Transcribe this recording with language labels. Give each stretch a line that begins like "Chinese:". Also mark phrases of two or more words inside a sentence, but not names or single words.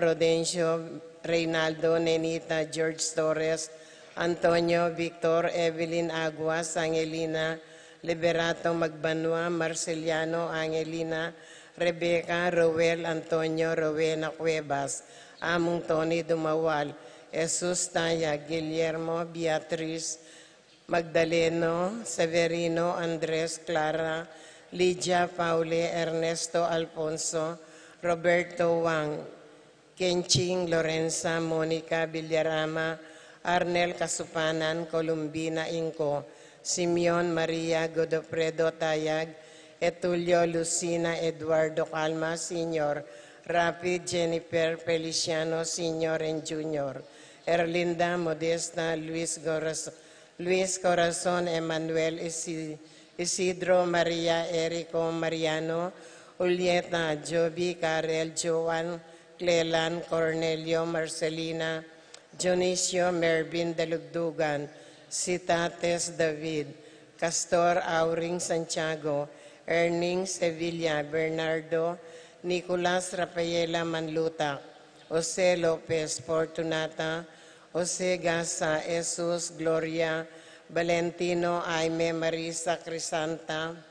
English: Rodencio, Reynaldo, Nenita, George Torres, Antonio, Victor, Evelyn Aguas, Angelina, Liberato Magbanua, Marceliano, Angelina, Rebecca, Roel, Antonio, Rowena Cuevas, Among Tony Dumawal, Jesus Taya, Guillermo, Beatriz, Magdaleno, Severino, Andres, Clara, Lydia, Paule, Ernesto, Alfonso, Roberto Wang, Kenching, Lorenza, Monica, Villarama, Arnel Kasupanan, Columbina Inco, Simeon Maria Godofredo Tayag, Etulio Lucina Eduardo Calma Sr., Rapid Jennifer Feliciano Sr. and Jr., Erlinda Modesta Luis Corazon Emmanuel Isidro Maria Erico Mariano, Julieta Joby Karel Joan Clelan Cornelio Marcelina, Dionisio Mervin Dalugdugan, Citates David, Castor Auring Santiago, Erning Sevilla Bernardo, Nicolas Rafaela Manlutak, Jose Lopez Fortunata, Jose Gasa Jesus Gloria, Valentino Aime Marisa Crisanta,